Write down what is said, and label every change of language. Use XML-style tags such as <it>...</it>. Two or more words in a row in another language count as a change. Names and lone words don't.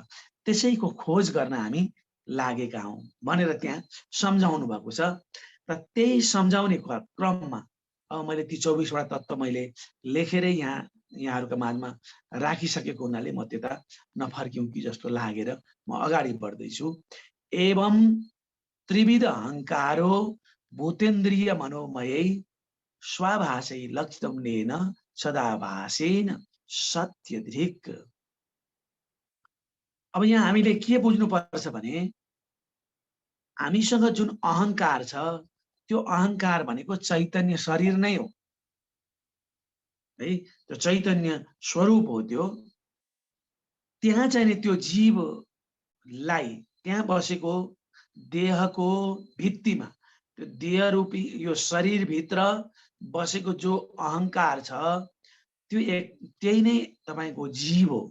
<ne>त्यसैको खोज गर्न हामी लागेका हौं भनेर त्यहाँ सम्झाउनु भएको छ। र त्यही सम्झाउने क्रममा अब मैले ती 24 वटा तत्व मैले लेखेरै यहाँहरूका माझमा राखिसकेको हुनाले म त्यता नफर्क्यौं कि जस्तो लागेर म अगाडि बढ्दैछु।</ne> <sa>एवं त्रिविध अहङ्कारो भूतेन्द्रिय मनोमयै स्वाभासै लक्षितम्नेन सदाभासेन सत्यदृक्।</sa> <ne>अब यहाँ हामीले के बुझ्नुपर्छ भने हामीसँग जुन अहङ्कार छ त्यो अहङ्कार भनेको चैतन्य शरीर नै हो है, त्यो चैतन्य स्वरूप हो। त्यो त्यहाँ चाहिँ नि त्यो जीवलाई त्यहाँ बसेको देहको भित्तिमा त्यो देह रूपी यो शरीर भित्र बसेको जो अहङ्कार छ त्यो त्यही नै तपाईको जीव हो।</ne>